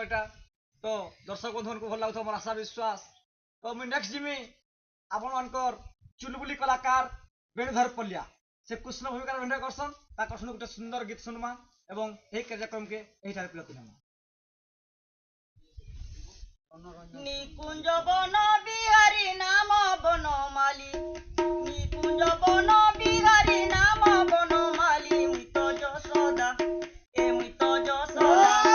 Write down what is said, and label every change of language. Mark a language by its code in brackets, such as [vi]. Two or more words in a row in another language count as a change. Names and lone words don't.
[or] ଏଇଟା ତ ଦର୍ଶକ ବନ୍ଧୁମାନଙ୍କୁ ଭଲ ଲାଗୁଥିବ ମୋର ଆଶା ବିଶ୍ୱାସ ତ ମୁଇଁ ନେକ୍ସଟ ଯିମି ଆପଣମାନଙ୍କର ଚୁଲବୁଲି କଳାକାର ବେଣୁଧର ପଲ୍ଲିଆ ସେ କୃଷ୍ଣ ଭୂମିକାର ଅଭିନୟ କରସନ୍ ତାଙ୍କର ଶୁଣି ଗୋଟେ ସୁନ୍ଦର ଗୀତ ଶୁଣମା ଏବଂ ଏହି କାର୍ଯ୍ୟକ୍ରମକେ ଏହିଠାରେ ବିରତି ନେମା [bn] নিকুঞ্জ বন বিহারী নাম বনমালী নিকুঞ্জ বন বিহারী নাম বনমালী মৃত যশোদা এ মৃত যশোদা